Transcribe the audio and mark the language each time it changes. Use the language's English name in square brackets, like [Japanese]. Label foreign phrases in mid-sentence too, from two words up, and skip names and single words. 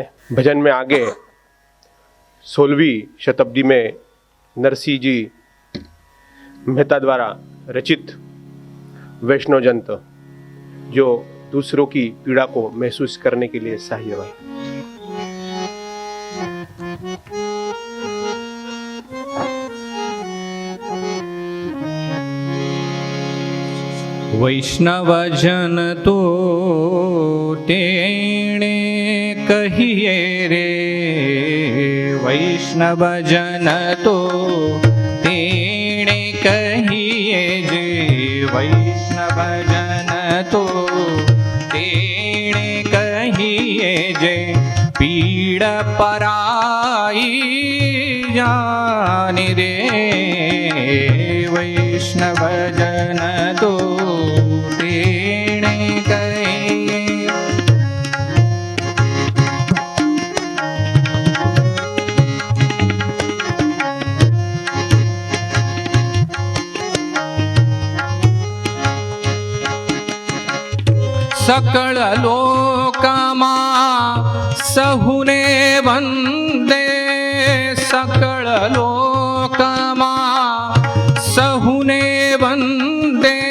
[Hindi] भजन में आगे 16वीं शताब्दी में नरसिंह जी मेहता द्वारा रचित वैष्णव जंत, जो दूसरों की पीड़ा को महसूस करने के लिए सहायक है। [Gujarati] વૈષ્ણવ જન તો તેણે કહિએ રે, વૈષ્ણવ જન તો તેણે કહિએ જે, વૈષ્ણવ જન તો તેણે કહિએ જે, પીડ પરાઈ જાણી રે, વૈષ્ણવ જન તો તેણે કહિએ। સકળ લોકમાં સહુને વંદે, સકળ લોકમાં સહુને વંદે,